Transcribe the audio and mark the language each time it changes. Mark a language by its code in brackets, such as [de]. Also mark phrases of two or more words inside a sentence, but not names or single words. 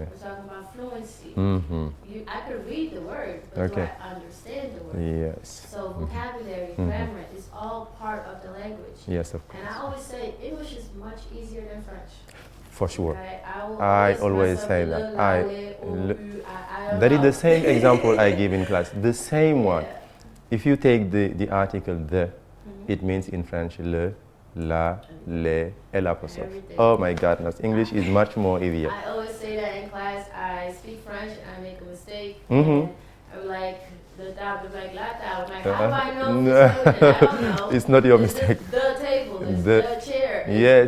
[en] We're talking about fluency. Mm-hmm. I could read the word, but Okay. do I understand the word? Yes. So vocabulary, Mhm. grammar is all part of the language. Yes, of And I course. always say English is much easier than French. For sure. Okay? I always mess up say the that. le, I- [fr] la, le, au, le- [en] u, I don't That is know. the same example I give in class. The same one. Yeah. If you take the article the, Mhm. it means in French [fr] le, la, le, et l'apostrophe. [en] Everything. Oh my goodness, English is much more easier. I always say that in class. I speak French and I make a mistake. Mhm. And I'm like, the table, like, [fr] la table. [en] I'm like, how do I know? No. If it's I don't know. It's not your It's mistake. The table, it's The- the chair, it's Yes.